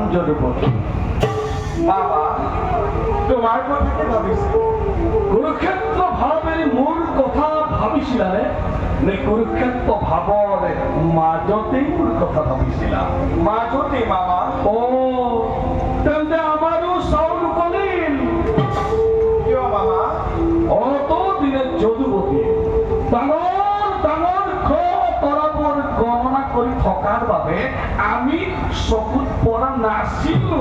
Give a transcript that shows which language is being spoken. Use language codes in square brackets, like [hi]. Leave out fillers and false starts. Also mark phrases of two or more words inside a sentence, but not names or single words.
[as] যদুপতি। বাবা তোমার কথাকে ভাবিছি কুরুক্ষেত্র ভাবের মূল কথা ভাবিছিলা নে কুরুক্ষেত্র ভাবর মাজতেই মূল কথা ভাবিছিলা? মাজতে মামা। ও তেন্তে আমারও চাউল কলিল। কিয় মামা? অত দিনে যদুপতি ডাঙৰ ডাঙৰ তৰাবোৰ গণনা কৰি থকাৰ বাবে আমি চকুত পৰা নাছিলো।